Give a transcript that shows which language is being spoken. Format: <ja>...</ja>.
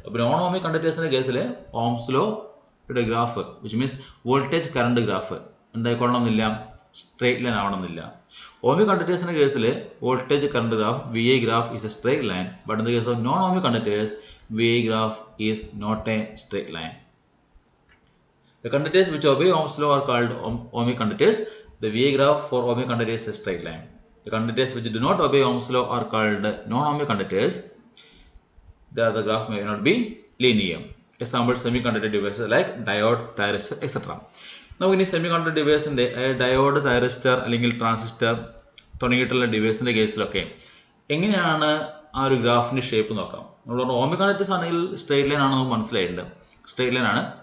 <ml>അപ്പോൾ non ohmic കണ്ടക്ടേഴ്സിൻ്റെ കേസിൽ Ohm's ലോയുടെ graph</ml> <en>which means</en> <ml>voltage current graph എന്തായിക്കൊള്ളണമെന്നില്ല, straight line ആവണമെന്നില്ല. Ohmic കണ്ടക്ടേഴ്സിൻ്റെ കേസിൽ</ml> <en>Voltage current graph V I graph is a straight line, but in the case of non ohmic conductors V I graph is not a straight line. The conductors which obey Ohm's law are called ohmic conductors. The VI graph for ohmic conductors is a straight line. The conductors which do not obey Ohm's law are called non-ohmic conductors. The graph may not be linear. Example semiconductor devices like diode, thyristor, etc.</en> <ml>നമുക്ക് ഇനി semiconductor ഡിവൈസിൻ്റെ diode, thyristor അല്ലെങ്കിൽ transistor തുടങ്ങിയിട്ടുള്ള ഡിവൈസിൻ്റെ കേസിലൊക്കെ എങ്ങനെയാണ് ആ ഒരു ഗ്രാഫിൻ്റെ shape നോക്കാം. നമ്മൾ പറഞ്ഞു ഓമിക് കണ്ടക്ടേഴ്സ് ആണെങ്കിൽ സ്ട്രെയിറ്റ് ലൈൻ ആണെന്ന് നമുക്ക് മനസ്സിലായിട്ടുണ്ട്, സ്ട്രെയിറ്റ് ലൈൻ ആണ്.</ml>